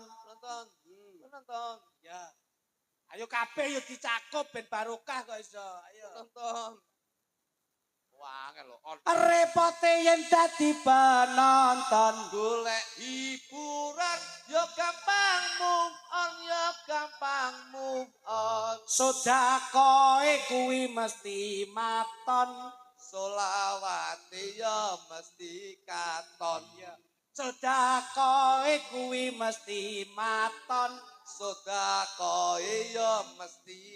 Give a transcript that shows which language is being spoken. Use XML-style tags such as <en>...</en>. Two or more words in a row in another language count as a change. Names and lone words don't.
<jv>Penonton. Ya. Ayo kabeh yo dicakup ben barokah kok iso. Ayo. Penonton. Wah, lho. Repote yen dadi penonton. Golek hiburan yo gampang</jv> <en>move on,</en> <jv>yo gampang</jv> <en>move on.</en> <jv>Sedekahe kuwi mesti maton. Solawate yo mesti katon. Sedekahe kuwi mesti maton. Sedekahe yo mesti</jv>